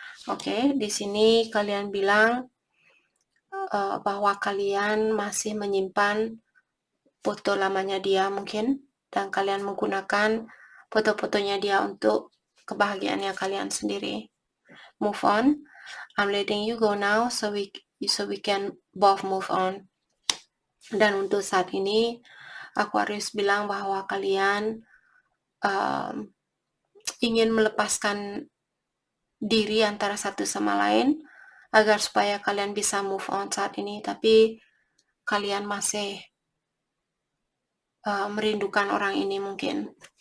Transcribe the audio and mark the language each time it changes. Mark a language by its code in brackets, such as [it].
[id] Oke, di sini kalian bilang bahwa kalian masih menyimpan foto lamanya dia mungkin, dan kalian menggunakan foto-fotonya dia untuk kebahagiaannya kalian sendiri. [en] Move on. I'm letting you go now so we can both move on. [id] Dan untuk saat ini Aquarius bilang bahwa kalian ingin melepaskan diri antara satu sama lain agar supaya kalian bisa move on saat ini, tapi kalian masih merindukan orang ini mungkin.